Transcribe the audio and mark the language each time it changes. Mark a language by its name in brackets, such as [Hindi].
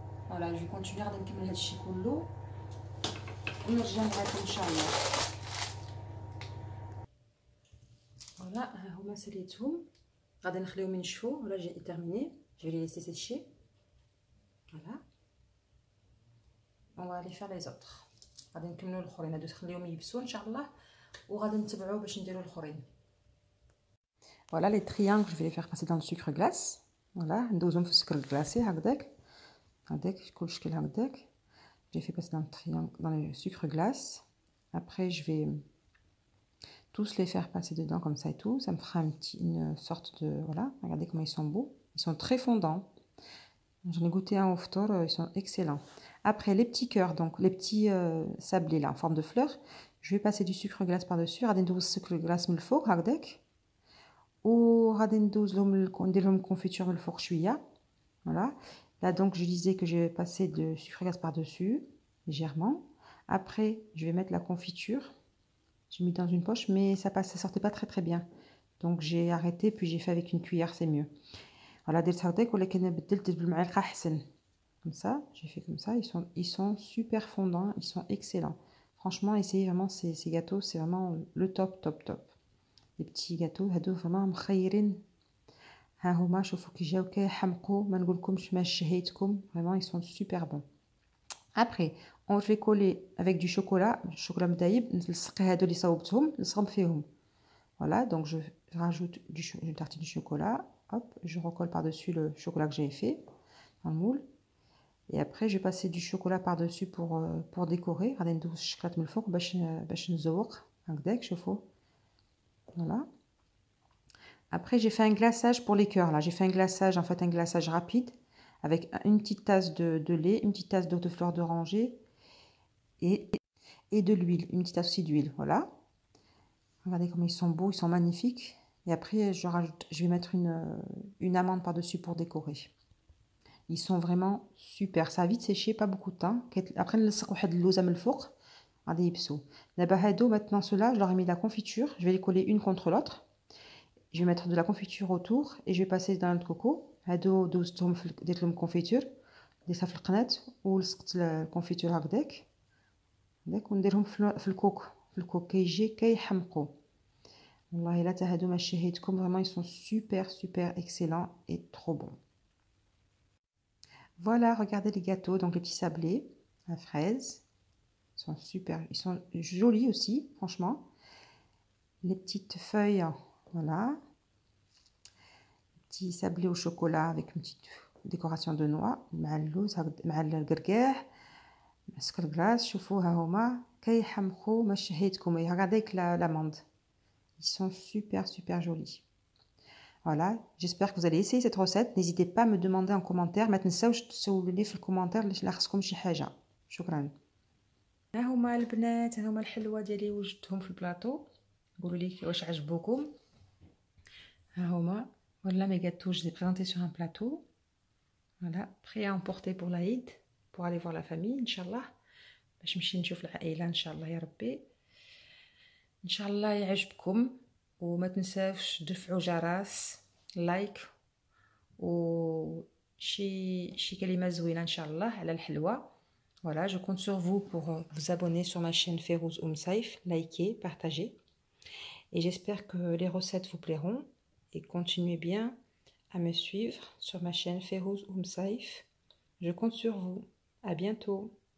[French] Voilà, je vais continuer à [Arabic] نكمل هذا الشيء كله ونرجع معكم ان شاء الله. Voilà, ها هما ساليتهم. غادي نخليهم ينشفوا. [French] Voilà, j'ai terminé. Je vais les laisser sécher. Voilà. On va aller faire les autres. [Arabic] غادي نكملوا الاخرين هادو نخليهم يبسوا ان شاء الله وغادي نتبعوا باش نديروا الاخرين. [French] Voilà les triangles, je vais les faire passer dans le sucre glace. [Arabic] Voilà, ندوزهم في السكر glacé هكذاك. هكذاك كل شكل هكذاك. [French] J'ai fait passer dans le triangle, dans le sucre glace. Après, je vais tous les faire passer dedans comme ça et tout. Ça me fera une sorte de... Voilà, regardez comment ils sont beaux. Ils sont très fondants. J'en ai goûté un au ftor, ils sont excellents. Après, les petits cœurs, donc les petits sablés là, en forme de fleurs. Je vais passer du sucre glace par-dessus. [Arabic] غادي ندوز السكر glace من الفوق هكذاك. وغادي ندوز لهم ندير لهم confiture من الفوق شوية. [French] Voilà. Là, donc, je disais que je vais passer de sucre glace par-dessus, légèrement. Après, je vais mettre la confiture. J'ai mis dans une poche, mais ça sortait pas très très bien. Donc, j'ai arrêté, puis j'ai fait avec une cuillère, c'est mieux. Voilà, comme ça, j'ai fait comme ça. Ils sont super fondants, ils sont excellents. Franchement, essayez vraiment ces gâteaux, c'est vraiment le top, top, top. Les petits gâteaux, vraiment [Arabic] مخيرين. ها هما شوفوا كي جاو كيحمقوا ما نقولكمش ما شهيتكم. [French] Vraiment ils sont super bons. Après je vais coller avec du chocolat [Arabic] مدايب. نلصق هادو اللي صوبتهم نلصقهم فيهم. [French] Voilà, donc je rajoute une tartine de chocolat. Hop, je recolle par-dessus le chocolat que j'ai fait dans le moule. Et après je vais passer du chocolat par-dessus pour décorer. [Arabic] غادي ندوز الشكلاط من الفوق باش نزوق هكذاك شوفوا. [French] Voilà. Après, j'ai fait un glaçage pour les cœurs. Là, j'ai fait un glaçage, en fait, un glaçage rapide avec une petite tasse de lait, une petite tasse d'eau de fleur d'oranger et de l'huile, une petite tasse aussi d'huile. Voilà. Regardez comment ils sont beaux, ils sont magnifiques. Et après, je vais mettre une amande par-dessus pour décorer. Ils sont vraiment super. Ça a vite séché, pas beaucoup de temps. [Arabic] Après, نلصق واحد اللوزة من الفوق. غادي يبسوا. دابا هادو [French] maintenant ceux-là, je leur ai mis la confiture. Je vais les coller une contre l'autre. Je vais mettre de la confiture autour et je vais passer dans le coco. [Arabic] هادو دوزتهم درت لهم confiture. درتها في القناة ولصقت الكونفيتور هكذاك. ونديرهم في الكوك كيجي كيحمقوا. والله لا تا هادو ما شهيتكم. [French] Vraiment ils sont super super excellents et trop bons. Voilà, regardez les gâteaux, donc les petits sablés à fraises. Ils sont super, ils sont jolis aussi, franchement. Les petites feuilles, voilà. petit sablé au chocolat avec une petite décoration de noix [Arabic] مع اللوز مع القرقاع مع سكر كلاص. شوفوا ها هما كيحمقوا ما شهيتكم. [French] regardez avec l'amande, ils sont super jolis. Voilà, j'espère que vous allez essayer cette recette. N'hésitez pas à me demander en commentaire. [Arabic] ما تنساوش تسولوني في الكومنتير اللي خصكم شي حاجه. شكرا. ها هما البنات، ها هما الحلوى ديالي وجدتهم في البلاطو. قولوا لي واش عجبوكم. ها هما [French] voilà mes gâteaux, je les ai présentés sur un plateau. Voilà, prêt à emporter pour l'Aïd, pour aller voir la famille, Inch'Allah. [Arabic] باش نمشي نشوف العائلة إن شاء الله يا ربي. إن شاء الله يعجبكم، وما تنساوش تدفعوا جرس لايك وشي كلمة زوينة إن شاء الله على الحلوى. [French] Voilà, je compte sur vous pour vous abonner sur ma chaîne Férouz Saïf, likez, partagez. Et j'espère que les recettes vous plairont. Et continuez bien à me suivre sur ma chaîne Férouz Saïf. Je compte sur vous. À bientôt.